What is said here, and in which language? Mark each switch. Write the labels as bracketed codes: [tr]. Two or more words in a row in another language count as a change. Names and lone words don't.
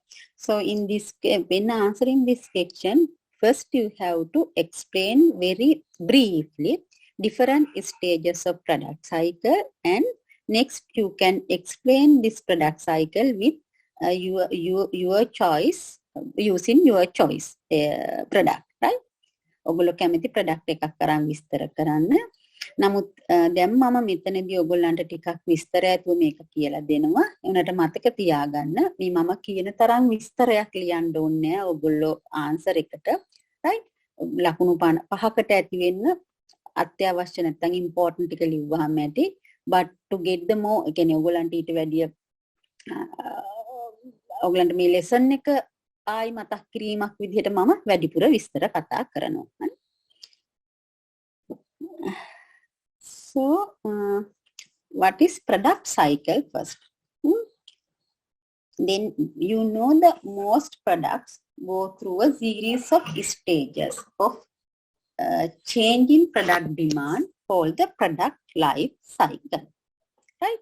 [en] So in this, when answering this section, first you have to explain very briefly different stages of product cycle, and next you can explain this product cycle with your choice, using your choice product, right? [si] ඔගොල්ලෝ කැමති ප්‍රොඩක්ට් එකක් කරන් විස්තර කරන්න. නමුත් දැන් මම මෙතනදී ඔයගොල්ලන්ට ටිකක් විස්තර ඇතුව මේක කියලා දෙනවා. උනට මතක තියාගන්න මේ මම කියන තරම් විස්තරයක් ලියන්න ඕනේ නැහැ ඔයගොල්ලෝ ආන්සර් එකට. right? ලකුණු 5කට ඇති වෙන්න අත්‍යවශ්‍ය නැත්නම් ඉම්පෝටන්ට් ටික ලිව්වහම ඇති. [en] but to get the more, [si] ඒ කියන්නේ ඔයගොල්ලන්ට ඊට වැඩිය ඔයගොල්ලන්ට මේ ලෙසන් එක ආයි මතක් කිරීමක් විදිහට මම වැඩිපුර විස්තර කතා කරනවා. [en] So what is product cycle first? Then you know that most products go through a series of stages of change in product demand called the product life cycle, right?